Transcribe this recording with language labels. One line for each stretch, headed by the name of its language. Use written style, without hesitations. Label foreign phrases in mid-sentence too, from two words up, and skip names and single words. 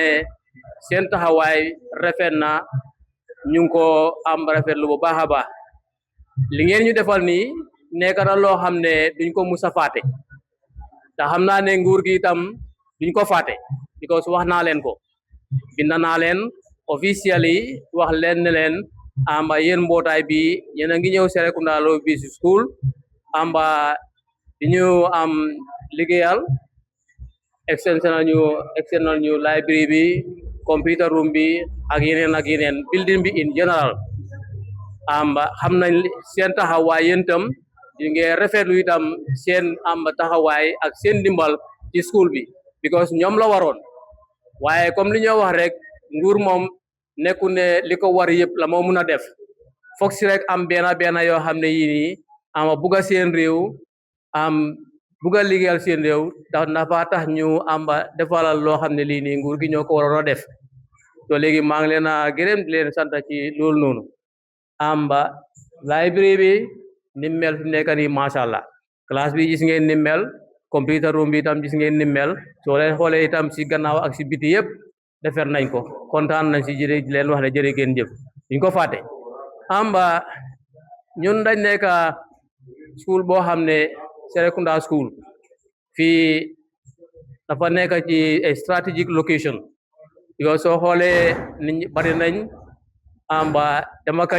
Wolof: seen taxawaay rafet na ñu ngi ko rafetlu bu baax a baax li ngeen ñu defal nii nekk na loo xam ne duñ ko musa fàtte te xam naa ne nguur gi itam duñ ko fàtte because wax naa leen ko bind naa leen officially wax leen ne leen yéen mbootaay bi yéen a ngi ñëw Serrekunda Law Basic School di ñu liggéeyal external ñu library bi
English: computer room
Wolof: bi ak yeneen building bi
English: in general
Wolof: xam nañ seen taxawaay yéen itam ñu ngi rafetlu itam seen taxawaay ak seen ndimbal ci school bi because ñoom la waroon waaye comme li ñoo wax rek nguur moom nekku ne li ko war yëpp la moo mun a def foog si rek benn yoo xam ne yii nii bugga seen réew bugga liggéeyal seen réew dafa tax ñu defalal loo xam ne lii nii nguur gi ñoo ko waroon a def to léegi maa ngi leen a gërëm di leen sant ci loolu noonu amba library bi nimmel fi nekk nii
Arabic: ما شاء الله
Wolof: classe bi gis ngeen nimmel
English: computer room
Wolof: bi itam gis ngeen nimmel soo leen xoolee itam si gannaaw ak si biti yëpp defer nañ ko kontaan nañ si jërë leen wax ne jërë ngeen jëf duñ ko fàtte amba ñun dañ nekk school boo xam ne Serrekunda school fii dafa nekk ci
English: strategic location
Wolof: yow soo xoolee nit ñi bari nañ amba dama ka